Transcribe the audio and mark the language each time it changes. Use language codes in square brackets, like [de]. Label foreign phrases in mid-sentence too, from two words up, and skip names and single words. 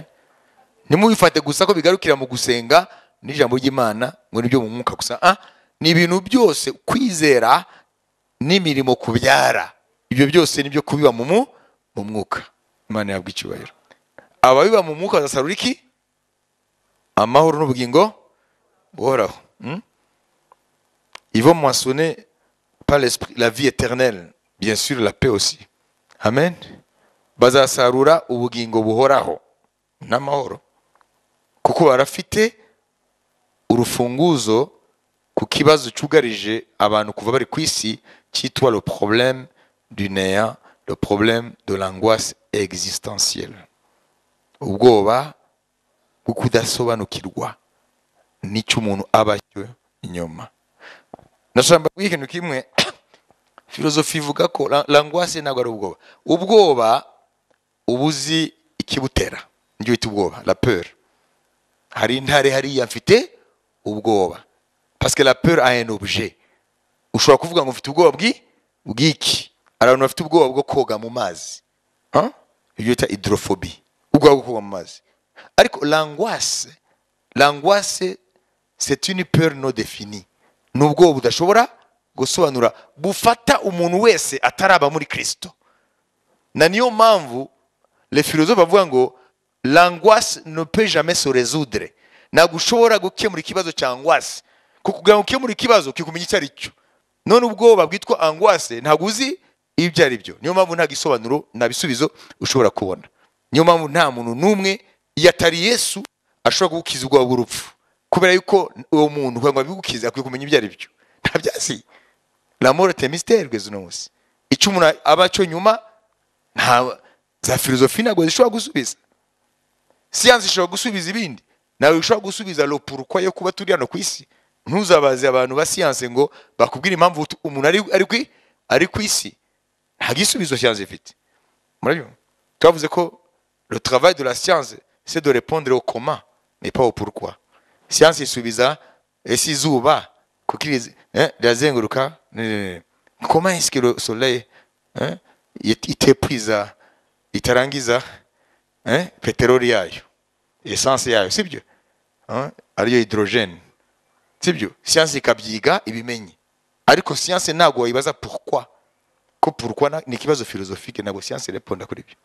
[rw] Nimubifate gusa ko bigarukira mu gusenga n'ijambo ry'Imana ngo nibyo mu mwuka gusa. Ni ibintu byose, kwizera n'imirimo kubyara, ibyo byose nibyo kubiba mu mwuka. Imana yabwa icyubahiro. Ababiba mu mwuka bazasarura iki? Amahoro n'ubugingo buhoraho. [fr] Ils vont moissonner par l'esprit la vie éternelle, bien sûr la paix aussi. [rw] Amen. Bazasarura ubugingo buhoraho n'amahoro, kuko barafite urufunguzo ku kibazo cyugarije abantu kuva bari ku isi, cyitwa [fr] le problème du néant, le problème de l'angoisse existentielle. [rw] Ubwoba bwo kudasobanukirwa n'icyo umuntu aba cyo inyuma. Nashamba ikintu kimwe, filozofi ivuga ko l'angoisse ntabwo ari ubwoba. Ubwoba ubuzi ikibutera, njye wita ubwoba, [fr] la peur. [rw] Hari intare hariya mfite ubwoba, [fr] parce que la peur a un objet. [rw] Ushobora kuvuga ngo mfite ubwoba bw'iki. Hari abantu bafite ubwoba bwo koga mu mazi, ibyo bita hydrophobie, ubwoba bwo koga mu mazi. [fr] Ariko l'angoisse c'est une peur non définie. [rw] Nubwo budashobora gusobanura, bufata umuntu wese ataraba muri Kristo. Na niyo mpamvu [fr] les philosophes [rw] bavuga ngo [fr] l'angoisse ne peut jamais se résoudre. [rw] Ntabwo ushobora gukemura ikibazo cya angoisse, kuko kugira ngo ukemure ikibazo kikumenya icyo ari cyo. None ubwoba bwitwa angoisse ntabwo uzi ibyo ari byo. Niyo mpamvu nta gisobanuro na bisubizo ushobora kubona. Niyo mpamvu nta muntu n'umwe yatari Yesu ashobora kugukiza ubwoba bw'urupfu, kubera yuko uwo muntu kugira ngo abigukize akwiye kumenya ibyo ari byo. Ntabyazi. [fr] La mort est un mystère [rw] kugeza uno munsi. Icyo umuntu aba cyo nyuma nta za filozofi ntabwo zishobora gusubiza. Siyansi ishobora gusubiza ibindi, nawe ushobora gusubiza [fr] lo pourquoi [rw] yo kuba turi hano ku isi. Ntuzabaze abantu ba siyansi ngo bakubwire impamvu umuntu ari ku isi. Nta gisubizo siyansi ifite. Murabyumva? Twavuze ko [fr] le travail de la science c'est de répondre au comment mais pas au pourquoi. [rw] Siyansi isubiza ese izuba kuko rirazenguruka, [fr] comment est-ce que le soleil [rw] itepuiza itarangiza peteroli yayo, essence yayo, sibyo? Ariyo hydrogène, sibyo? Siyansi ikabyiga ibimenye, ariko siyansi ntabwo wayibaza pourquoi, ko pourquoi ni ikibazo philosophique, ntabwo siyansi ireponda kuri ibyo.